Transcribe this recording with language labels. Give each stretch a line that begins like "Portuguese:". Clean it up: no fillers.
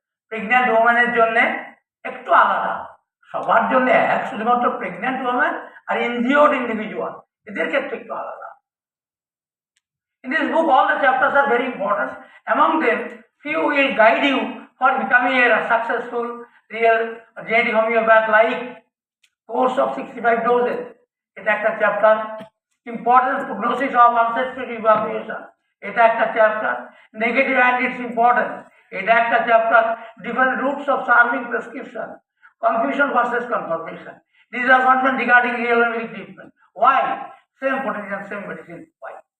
Bangla: Pregnant ওম্যানের জন্য একটু আলাদা, সবার জন্য এক, শুধুমাত্র pregnant woman are injured individual এদের ক্ষেত্রে একটু আলাদা।
English: In this book, all the chapters are very important. Among them, few will guide you for becoming a successful real genetic homeopath, like course of 65 doses.
Bangla: এটা একটা chapter.
English: importance prognosis of unsuccessful evacuation,
Bangla: এটা একটা chapter.
English: negative and its importance,
Bangla: এটা একটা chapter.
English: Different routes of serving prescription, confusion versus confirmation, disappointment regarding real treatment, why same potential same medicine, why.